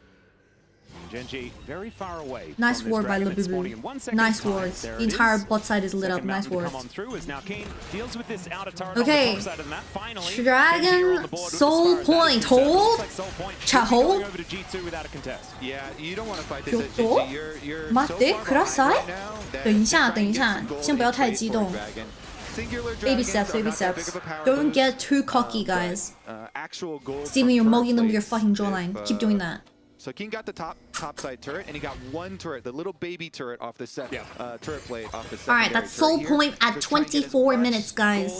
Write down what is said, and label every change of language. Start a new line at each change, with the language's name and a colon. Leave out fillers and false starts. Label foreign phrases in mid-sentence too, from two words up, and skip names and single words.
English: Gen.G very far away. Nice ward by Labubu. Nice wards. The entire bot side is lit up. Nice wards. Okay. Dragon Soul Point. Hold. Chat hold. Yeah, you don't want to fight
Japanese: ちょっと待ってください。
Chinese: 等一下，先不要太激动。
English: Baby steps, baby steps. Don't get too cocky, guys. Steven, you're mugging them with your fucking jawline. Keep doing that. So King got the top side turret, and he got 1 turret, the little baby turret off the turret plate off the secondary. Alright, that's Soul Point at 24 minutes, guys.